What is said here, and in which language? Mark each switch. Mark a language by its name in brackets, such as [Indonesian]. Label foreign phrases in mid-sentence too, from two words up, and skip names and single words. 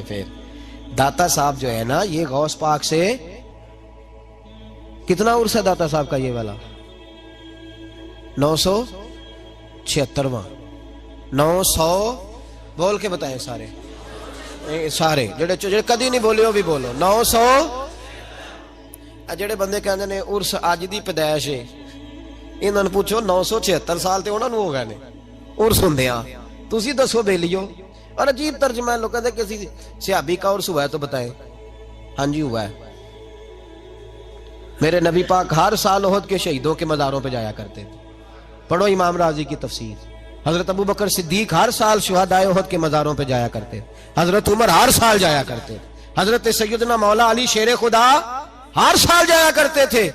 [Urdu] پھر داتا صاحب جو ہے نا یہ غوث پاک سے کتنا عرص ہے داتا صاحب کا یہ والا؟ 976واں 900 بول کے بتائیں سارے [Punjabi] جڑے کدی نہیں بولے [Urdu] وہ بھی بولو 900۔ [Punjabi] جڑے بندے کہندے نے عرس اج دی پیدائش ہے، انہاں نوں پوچھو 976 سال تے انہاں نوں ہو گئے نے عرس ہوندیاں، تسی دسو بیلیو۔ [Urdu] اور عجیب ترجمہ ہے، لوگ کہتے ہیں کسی صحابی کا عرس ہوا ہے تو بتائیں۔ ہاں جی ہوا ہے، میرے نبی پاک ہر سال احد کے شہیدوں کے مزاروں پہ جایا کرتے تھے، پڑھو امام راضی کی تفسیر، حضرت ابو بکر صدیق ہر سال شہدائے احد کے مزاروں پہ جایا کرتے، حضرت عمر ہر سال جایا کرتے، حضرت سیدنا مولا علی شیر خدا ہر سال جایا کرتے تھے۔